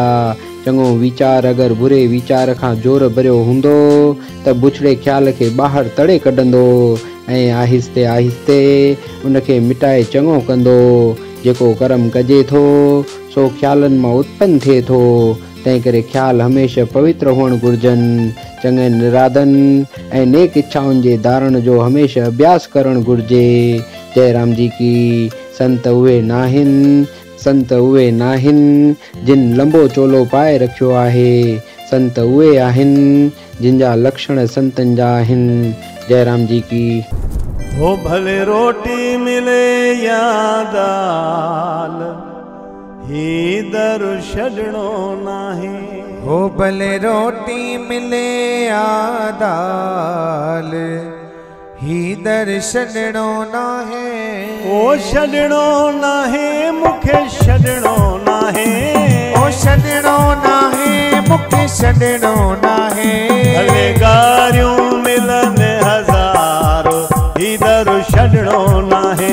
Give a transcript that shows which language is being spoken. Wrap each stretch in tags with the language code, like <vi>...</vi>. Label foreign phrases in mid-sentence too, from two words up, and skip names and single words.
<sd>चङो वीचार अगर बुरे वीचार खां जोर भरियो हूंदो त बुछड़े ख्याल खे ॿाहिरि तड़े कढंदो ऐं आहिस्ते आहिस्ते उनखे मिटाए चङो कंदो। जेको कर्म कजे थो सो ख्यालनि मां उत्पन्न थिए थो। तंहिं करे ख्याल हमेशह पवित्र हुअणु घुरिजनि। चङनि इरादनि ऐं नेक इच्छाउनि जे धारण जो हमेशह अभ्यास करणु घुरिजे।</sd> <hi>जय राम जी की।</hi> <sd>संत उहे नाहिनि जिन लंबो चोलो पाए रखियो आहे। संत उहे आहिनि जिन जा लक्षण संतनि जा आहिनि।</sd> <hi>जय राम जी की।</hi> <sd>हो भले रोटी मिले या दाल, ही दर छॾणो नाहे। हो भले रोटी मिले या दाल, ही दर छॾणो नाहे। ओ छॾणो नाहे मूंखे छॾणो नाहे। ओ छॾणो नाहे मूंखे छॾणो नाहे। भले गारियूं मिलनि हज़ार, ही दर छॾणो नाहे।</sd>